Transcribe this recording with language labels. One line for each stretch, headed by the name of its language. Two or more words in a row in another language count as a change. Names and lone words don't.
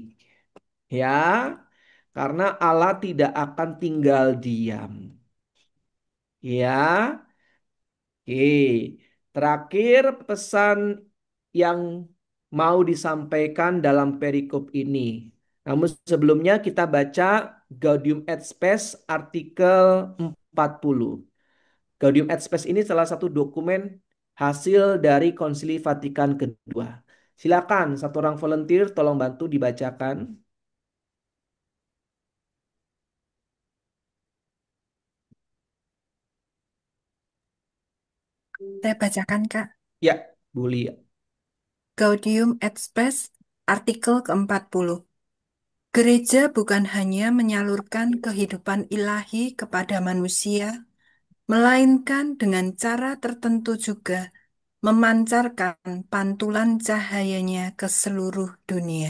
Indonesian: Ya, karena Allah tidak akan tinggal diam. Ya, oke. Terakhir pesan yang mau disampaikan dalam perikop ini. Namun sebelumnya kita baca Gaudium et Spes artikel 40. Gaudium et Spes ini salah satu dokumen hasil dari Konsili Vatikan kedua. Silakan satu orang volunteer tolong bantu dibacakan. Saya bacakan, Kak. Ya, Bu Lia. Gaudium et Spes, artikel ke-40. Gereja bukan hanya menyalurkan kehidupan ilahi kepada manusia, melainkan dengan cara tertentu juga memancarkan pantulan cahayanya ke seluruh dunia.